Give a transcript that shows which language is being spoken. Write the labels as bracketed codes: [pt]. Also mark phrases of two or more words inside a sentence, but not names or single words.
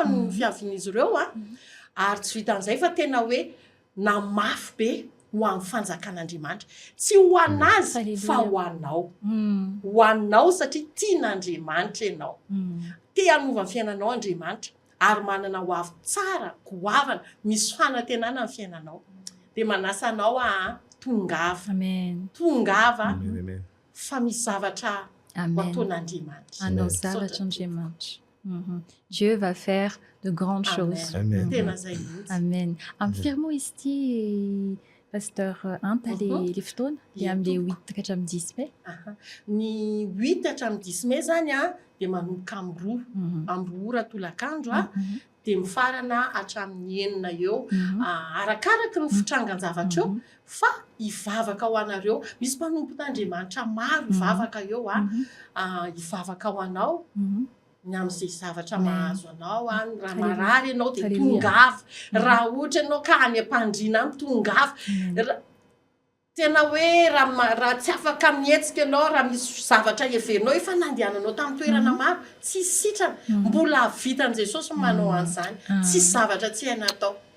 [mg] no fiavin'izy ireo ary tsy vitan'izay fa tena hoe namafy be ho amin'ny fanjakan'Andriamanitra tsy ho anazy fa ho anao satria tian'Andriamanitra ianao te hanova ny fiainanao Andriamanitra ary manana ho avy tsara goavana misy fanantenana ny fiainanao dia manasa anao tongava fa misy zavatra ataon'Andriamanitra. Hanao zavatra Andriamanitra. [fr] Dieu va faire de grandes choses. [mg] Tena zay mihitsy. Amen. [fr] Affirmons ici, [mg] Pasteur Anta, les fotoana dia amin'ilay 8 ka hatramin'ny 10 mai. Ny 8 hatramin'ny 10 mai zany dia manomboka amby roa tolakandro dia mifarana hatramin'ny 9 eo arakaraky ny fitrangan-javatra eo fa hivavaka ho anareo misy mpanompon'Andriamanitra maro hivavaka eo hivavaka ho anao ny amin'izay zavatra mahazo anao raha marary ianao dia tongava raha ohatra ianao ka any am-pandriana any tongava tena hoe raha tsy afaka mihetsika ianao raha misy zavatra heverinao efa nandehananao tamin'ny toerana maro tsy sitrana mbola vitan'i Jesosy manao an'izany tsy zavatra tsy haina atao.